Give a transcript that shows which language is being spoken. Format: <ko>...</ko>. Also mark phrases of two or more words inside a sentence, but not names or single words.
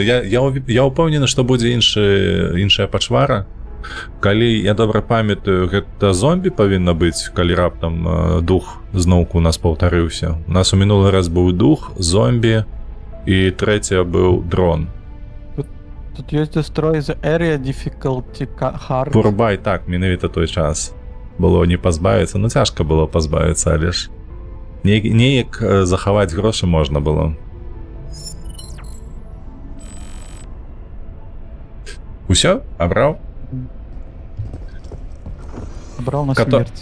<be>Я ўпэўнены, што будзе іншая пачвара. Калі я добра памятаю, гэта зомбі павінна быць, калі раптам дух зноўку у нас паўтарыўся. У нас у мінулы раз быў дух, зомбі і трэця быў дрон. Тут ёсць</be> <en>destroy the area difficulty hard.</en> <be>Пурбай, так, менавіта той час. Было не пазбавіцца, ну цяжка было пазбавіцца, але ж неяк захаваць грошы можна было. Усё? Абраў? Браў на смерць.</be>